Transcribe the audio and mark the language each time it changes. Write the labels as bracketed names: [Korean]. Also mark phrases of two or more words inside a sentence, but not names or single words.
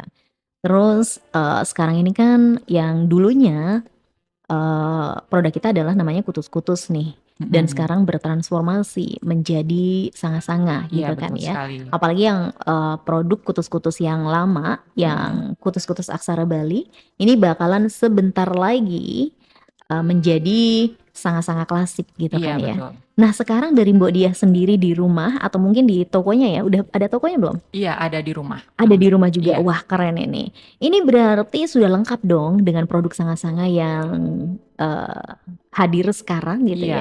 [Indonesian] Terus, sekarang ini kan yang dulunya produk kita adalah namanya kutus-kutus nih, dan mm-mm. sekarang bertransformasi menjadi sanga-sanga Iya gitu kan betul ya. sekali. Apalagi yang produk kutus-kutus yang lama, Mm-mm. yang kutus-kutus Aksara Bali, ini bakalan sebentar lagi menjadi sanga-sanga klasik gitu Iya kan ya. betul. Nah sekarang dari Mbok Diah sendiri di rumah atau mungkin di tokonya ya, udah ada tokonya belum? Iya ada di rumah. Ada di rumah juga. Iya, Wah, keren ini. Ini berarti sudah lengkap dong dengan produk Sanga-Sanga yang eh, hadir sekarang gitu iya